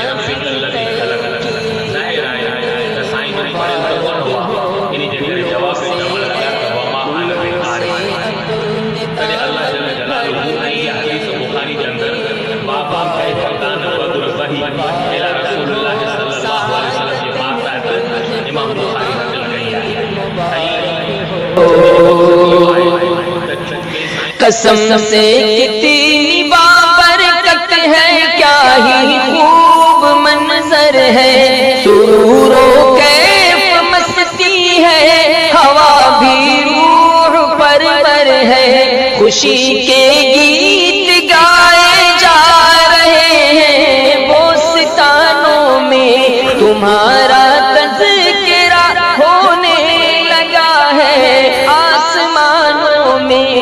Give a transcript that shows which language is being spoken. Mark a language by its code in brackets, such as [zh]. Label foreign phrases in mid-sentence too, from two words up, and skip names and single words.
[ar] ربك الذي خلق [sd] ज़ाहिर आहे त साईं जन पढ़ियल त कोन हुआ इन जे करे जवाब में चवणु लॻा त [ar] وما أنا بقارئ [sd] तॾहिं [ar] الله جل جلاله [sd] ऐं इहा हदीस बुख़ारी जे अंदरि [ar] باب كيف كان بدء الوحي إلى رسول الله صلى الله عليه وسلم [sd] जे मातहत इमाम बुख़ारी नक़ल कई आहे। [ur] قسم سے کتنی بابرکت ہے، کیا ہی خوب منظر ہے، سرور و کیف مستی ہے، ہوا بھی روح پرور ہے، خوشی کے گیت گائے جا رہے ہیں، بوستانوں میں تمہارا تذکرہ ہونے لگا ہے، آسمانوں میں